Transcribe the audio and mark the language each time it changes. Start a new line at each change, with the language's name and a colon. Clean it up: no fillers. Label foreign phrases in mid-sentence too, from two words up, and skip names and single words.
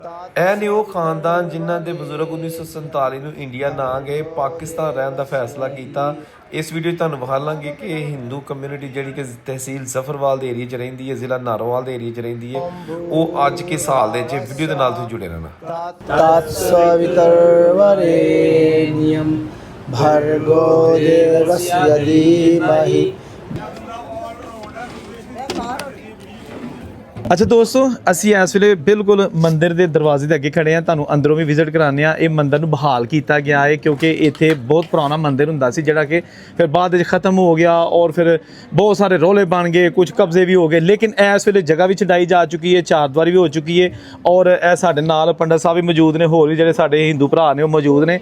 Punjabi: ਇਹ ਨੇ ਉਹ ਖਾਨਦਾਨ ਜਿਨ੍ਹਾਂ ਦੇ ਬਜ਼ੁਰਗ 1947 ਨੂੰ ਇੰਡੀਆ ਨਾ ਗਏ, ਪਾਕਿਸਤਾਨ ਰਹਿਣ ਦਾ ਫੈਸਲਾ ਕੀਤਾ। ਇਸ ਵੀਡੀਓ 'ਚ ਤੁਹਾਨੂੰ ਵਿਖਾਵਾਂਗੇ ਕਿ ਹਿੰਦੂ ਕਮਿਊਨਿਟੀ ਜਿਹੜੀ ਕਿ ਤਹਿਸੀਲ ਜ਼ਫਰਵਾਲ ਦੇ ਏਰੀਆ 'ਚ ਰਹਿੰਦੀ ਹੈ, ਜ਼ਿਲ੍ਹਾ ਨਾਰੋਵਾਲ ਦੇ ਏਰੀਆ 'ਚ ਰਹਿੰਦੀ ਹੈ, ਉਹ ਅੱਜ ਕੇ ਸਾਲ ਦੇ 'ਚ ਵੀਡੀਓ ਦੇ ਨਾਲ ਤੁਸੀਂ ਜੁੜੇ ਰਹਿਣਾ।
Sanskrit: तत्सवितुर्वरेण्यं भर्गो देवस्य धीमहि।
Hindi: अच्छा दोस्तों,
Punjabi: ਅਸੀਂ ਇਸ ਵੇਲੇ ਬਿਲਕੁਲ ਮੰਦਿਰ ਦੇ ਦਰਵਾਜ਼ੇ ਦੇ ਅੱਗੇ ਖੜੇ ਆ। ਤੁਹਾਨੂੰ ਅੰਦਰੋਂ ਵੀ ਵਿਜ਼ਿਟ ਕਰਾਉਂਦੇ ਆ। ਇਹ ਮੰਦਿਰ ਨੂੰ ਬਹਾਲ ਕੀਤਾ ਗਿਆ ਹੈ ਕਿਉਂਕਿ ਇੱਥੇ ਬਹੁਤ ਪੁਰਾਣਾ ਮੰਦਿਰ ਹੁੰਦਾ ਸੀ ਜਿਹੜਾ ਕਿ ਫਿਰ ਬਾਅਦ ਵਿੱਚ ਖਤਮ ਹੋ ਗਿਆ ਔਰ ਫਿਰ ਬਹੁਤ ਸਾਰੇ ਰੋਲੇ ਬਣ ਗਏ, ਕੁਝ ਕਬਜ਼ੇ ਵੀ ਹੋ ਗਏ। ਲੇਕਿਨ ਇਸ ਵੇਲੇ ਜਗ੍ਹਾ ਵੀ ਛਡਾਈ ਜਾ ਚੁੱਕੀ ਹੈ, ਚਾਰਦੁਆਰੀ ਵੀ ਹੋ ਚੁੱਕੀ ਹੈ ਔਰ ਇਹ ਸਾਡੇ ਨਾਲ ਪੰਡਤ ਸਾਹਿਬ ਵੀ ਮੌਜੂਦ ਨੇ, ਹੋਰ ਵੀ ਜਿਹੜੇ ਸਾਡੇ ਹਿੰਦੂ ਭਰਾ ਨੇ ਉਹ ਮੌਜੂਦ ਨੇ।